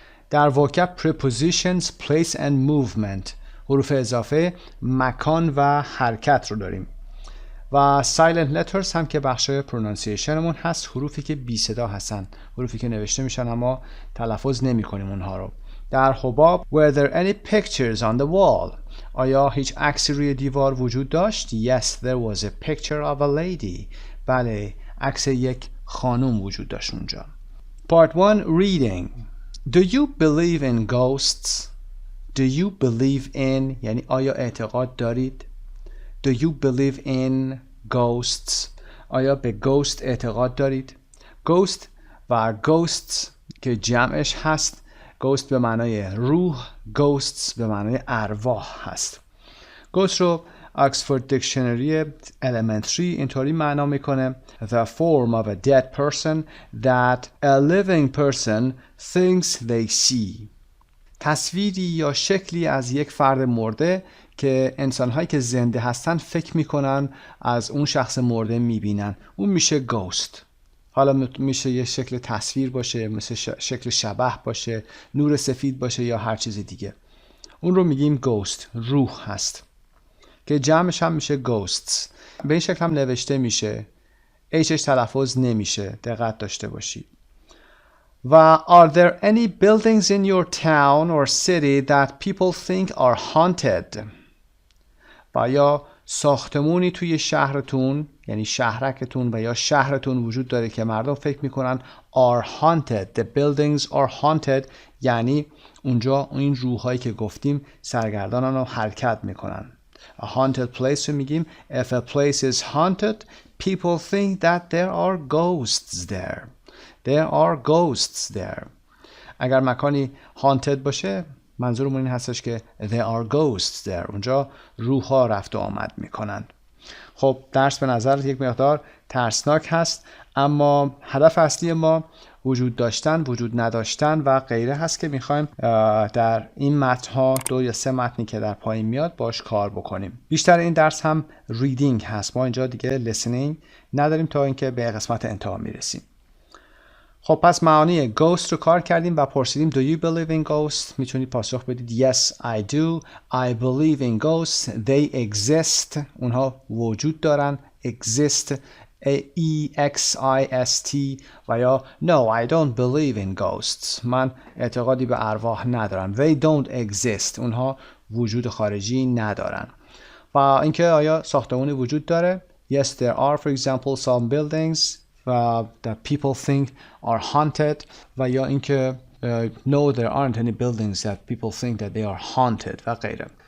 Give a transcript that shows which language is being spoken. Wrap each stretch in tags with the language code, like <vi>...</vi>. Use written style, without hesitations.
<fa>در Vocab Prepositions place and movement حروف اضافه مکان و حرکت رو داریم و silent letters هم که بخش پرونانسیشنمون هست، حروفی که بی صدا هستن، حروفی که نوشته میشن اما تلفظ نمی کنیم اونها رو.</fa> <en>در حباب were there any pictures on the wall؟</en> <fa>آیا هیچ عکسی روی دیوار وجود داشت؟</fa> <en>Yes there was a picture of a lady.</en> <fa>بله عکس یک خانم وجود داشت اونجا.</fa> <en>Part 1 Reading. Do you believe in ghosts؟</en> <fa>Do you believe in یعنی آیا اعتقاد دارید؟ Do you believe in ghosts؟ آیا به ghost اعتقاد دارید؟ Ghost و ghosts که جمعش هست، ghost به معنای روح، ghosts به معنای ارواح هست.</fa> <en>ghost رو Oxford Dictionary Elementary</en> <fa>اینطوری معنا میکنه</fa> <en>The form of a dead person that a living person thinks they see.</en> <fa>تصویری یا شکلی از یک فرد مرده که انسان‌هایی که زنده هستن فکر میکنن از اون شخص مرده میبینن. اون میشه گوست. حالا میشه یه شکل تصویر باشه، مثل شکل شبح باشه، نور سفید باشه یا هر چیز دیگه. اون رو میگیم گوست، روح هست که جمعش هم میشه گوستس. به این شکل هم نوشته میشه. Hش تلفظ نمیشه، دقت داشته باشید.</fa> <en>و are there any buildings in your town or city that people think are haunted؟</en> <fa>و یا ساختمونی توی شهرتون یعنی شهرکتون و یا شهرتون وجود داره که مردم فکر میکنن are haunted.</fa> <en>The buildings are haunted</en> <fa>یعنی اونجا این روحایی که گفتیم سرگردانن و حرکت میکنن.</fa> <en>A haunted place</en> <fa>رو میگیم</fa> <en>if a place is haunted people think that there are ghosts there. There are ghosts there.</en> <fa>اگر مکانی haunted باشه منظورمون این هستش که</fa> <en>there are ghosts there.</en> <fa>اونجا روح‌ها رفت و آمد میکنن. خب درس به نظر یک مقدار ترسناک هست اما هدف اصلی ما وجود داشتن، وجود نداشتن و غیره هست که میخوایم در این متن‌ها 2 یا 3 متنی که در پایین میاد باش کار بکنیم. بیشتر این درس هم ریدینگ هست. ما اینجا دیگه لیسنینگ نداریم تا اینکه به قسمت انتها میرسیم. خب پس معانی ghost رو کار کردیم و پرسیدیم</fa> <en>do you believe in ghosts؟</en> <fa>میتونید پاسخ بدید</fa> <en>yes I do. I believe in ghosts. They exist.</en> <fa>اونها وجود دارن.</fa> <en>exist E-X-I-S-T</en> <fa>و یا</fa> <en>No I don't believe in ghosts.</en> <fa>من اعتقادی به ارواح ندارم.</fa> <en>They don't exist.</en> <fa>اونها وجود خارجی ندارن. و اینکه آیا ساختمانی وجود داره؟</fa> <en>Yes there are for example some buildings that people think are haunted و یا اینکه No there aren't any buildings that people think that they are haunted و غیره.</en>